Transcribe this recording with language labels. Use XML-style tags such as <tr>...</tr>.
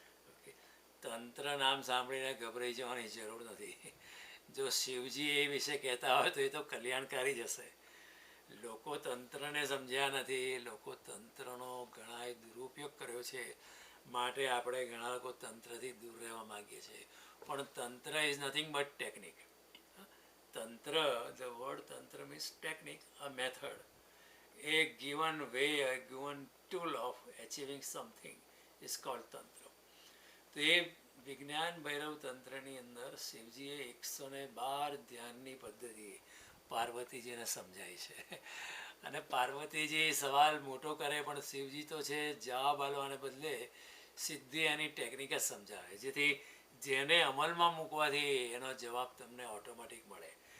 <gu>Okay, તંત્ર નામ સાંભળીને ગભરાઈ જવાની જરૂર નથી. જો શિવજી એ વિશે કહેતા હોય તો એ તો કલ્યાણકારી જ હશે. લોકો તંત્રને સમજ્યા નથી, લોકો તંત્રનો ઘણાએ દુરુપયોગ કર્યો છે, માટે આપણે ઘણા લોકો તંત્રથી દૂર રહેવા માગીએ છીએ. પણ</gu> <en>Tantra is nothing but technique. Tantra, the word tantra means technique, a method, a given way, a given tool of achieving something is called tantra.</en> <gu>તો એ વિજ્ઞાન ભૈરવ તંત્રની અંદર શિવજીએ 112 ધ્યાનની પદ્ધતિ પાર્વતીજીને સમજાય છે. અને પાર્વતીજી સવાલ મોટો કરે પણ શિવજી તો છે જવાબ આપવાને બદલે સીધી એની ટેકનિક જ સમજાવે, જેથી જેને અમલમાં મૂકવાથી એનો જવાબ તમને ઓટોમેટિક મળે.</gu>